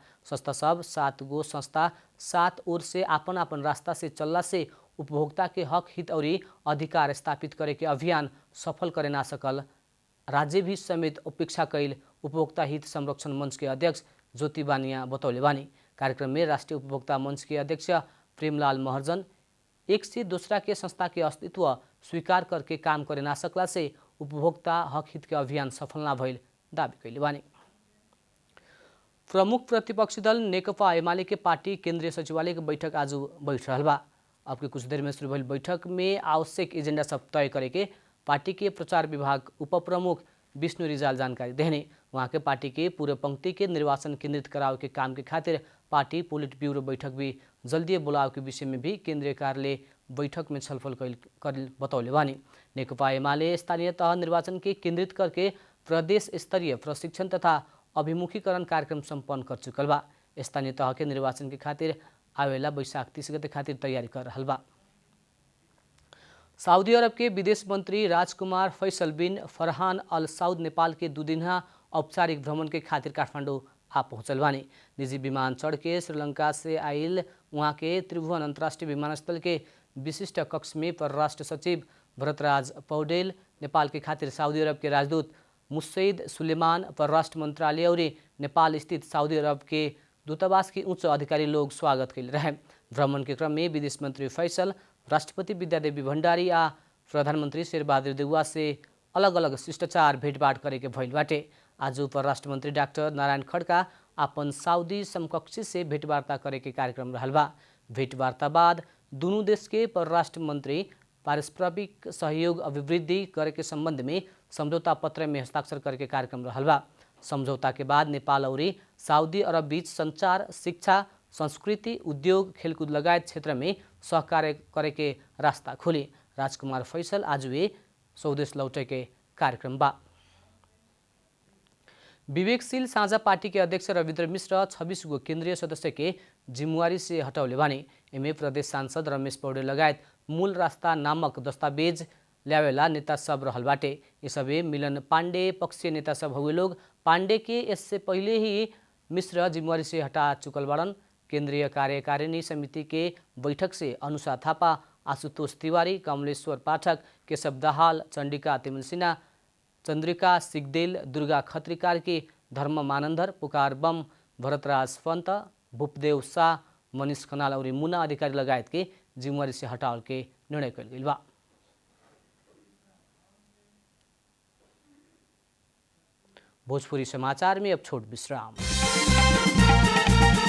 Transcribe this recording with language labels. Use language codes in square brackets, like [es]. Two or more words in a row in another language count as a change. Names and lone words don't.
[bho] संस्था सब 7 गो संस्था 7 ओर से आपन आपन रास्ता से चलला से उपभोक्ता के हक हित और अधिकार स्थापित करे के अभियान सफल करे ना सकल राज्य भी समेत उपेक्षा कैल उपभोक्ता हित संरक्षण मंच के अध्यक्ष ज्योति बानिया बतौले बानी। कार्यक्रम में राष्ट्रीय उपभोक्ता मंच के अध्यक्ष प्रेमलाल महर्जन एक से दूसरा के संस्था के अस्तित्व स्वीकार करके काम करे ना सकला से उपभोक्ता हक हित के अभियान सफल ना भइल दावी कैले बानी। प्रमुख प्रतिपक्षी दल नेकपा एमाले के पार्टी केंद्रीय सचिवालय के बैठक आज बैठ रहा बा। अब के कुछ देर में शुरू भइल बैठक में आवश्यक एजेंडा सब तय करे के पार्टी के प्रचार विभाग उप प्रमुख विष्णु रिजाल जानकारी देने। वहाँ के पार्टी के पूर्व पंक्ति के निर्वाचन केंद्रित कराव के काम के खातिर पार्टी पोलिट ब्यूरो बैठक भी जल्दी बुलाव के विषय में भी केंद्रीय कार्यालय बैठक में छलफल कर बतौले बानी। नेकपा एमाले स्थानीय तह निर्वाचन के केंद्रित करके प्रदेश स्तरीय प्रशिक्षण तथा अभिमुखीकरण कार्यक्रम संपन्न कर चुकल बा। स्थानीय तह के निर्वाचन के खातिर आवेला वैशाख 30 गते खातिर तैयारी कर रहा बा। सऊदी अरब के विदेश मंत्री राजकुमार फैसल बिन फरहान अल साउद नेपाल के 2 दिना औपचारिक भ्रमण के खातिर काठमांडू आ पहुंचल बानी। निजी विमान चढ़ के श्रीलंका से आइल वहाँ के त्रिभुवन अंतर्राष्ट्रीय विमानस्थल के विशिष्ट कक्ष में परराष्ट्र सचिव भरतराज पौडेल, नेपाल के खातिर सऊदी अरब के राजदूत मुसैद सुलेमान, परराष्ट्र मंत्रालय और नेपाल स्थित सऊदी अरब के दूतावास के उच्च अधिकारी लोग स्वागत कैल रहे। भ्रमण के क्रम में विदेश मंत्री फैसल राष्ट्रपति विद्यादेवी भण्डारी आ प्रधानमंत्री शेरबहादुर देउवा से अलग अलग शिष्टाचार भेंटवाट करे के भइल बाटे। आज परराष्ट्र मंत्री डाक्टर नारायण खड्का अपन साउदी समकक्षी से भेंटवार्ता करे के कार्यक्रम रहल बा। भेंटवार्ता बाद दोनों देश के परराष्ट्र मंत्री पारस्परिक सहयोग अभिवृद्धि करे के संबंध में समझौता पत्र में हस्ताक्षर करे के कार्यक्रम रहल बा। समझौता के बाद नेपाल और सऊदी अरब बीच संचार, शिक्षा, संस्कृति, उद्योग, खेलकूद लगायत क्षेत्र में सहकार्य करे के रास्ता खोली। राजकुमार फैसल आज वे स्वदेश लौटे के कार्यक्रम बा। विवेकशील साझा पार्टी के अध्यक्ष रविन्द्र मिश्र 26 गो केंद्रीय सदस्य के जिम्मेवारी से हटौले बानी। एमे प्रदेश सांसद रमेश पौडेल लगायत मूल रास्ता नामक दस्तावेज ल्यावेला नेता सब रहल बाटे। ये सबे मिलन पांडे पक्षीय नेता सब हुए लोग। पांडे के इससे पहले ही मिश्र जिम्मेवारी से हटा चुकल बाड़न। केंद्रीय कार्यकारिणी समिति के बैठक से अनुषा थापा, आशुतोष तिवारी, कमलेश्वर पाठक, केशव दाहाल, चंडिका तिमल सिन्हा, चंद्रिका सिगदेल, दुर्गा खत्री कार्की, धर्म मानंदर, पुकार बम, भरतराज पंत, भूपदेव शाह, मनीष खनाल और मुन्ना अधिकारी लगायत के जिम्मेवारी से हटावल के निर्णय कल गई बा। भोजपुरी समाचार में अब छोट विश्राम।